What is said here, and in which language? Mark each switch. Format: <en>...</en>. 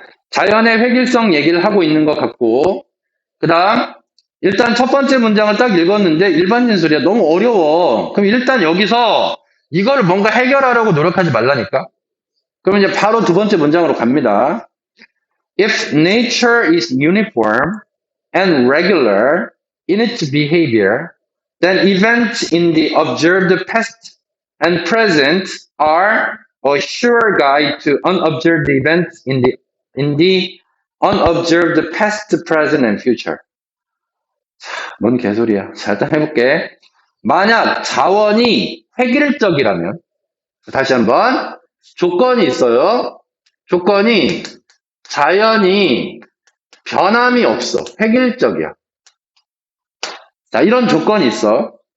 <ko>자연의 획일성 얘기를 하고 있는 것 같고, 그 다음 일단 첫 번째 문장을 딱 읽었는데 일반 진술이야. 너무 어려워. 그럼 일단 여기서 이걸 뭔가 해결하려고 노력하지 말라니까. 그럼 이제 바로 두 번째 문장으로 갑니다.</ko> <en>If nature is uniform and regular in its behavior, then events in the observed past and present are a sure guide to unobserved events in the unobserved past, present, and future.</en> <ko>뭔 개소리야. 자, 일단 해볼게. 만약 자원이 획일적이라면, 다시 한번, 조건이 있어요. 조건이 자연이 변함이 없어. 획일적이야. 자, 이런 조건이 있어.</ko>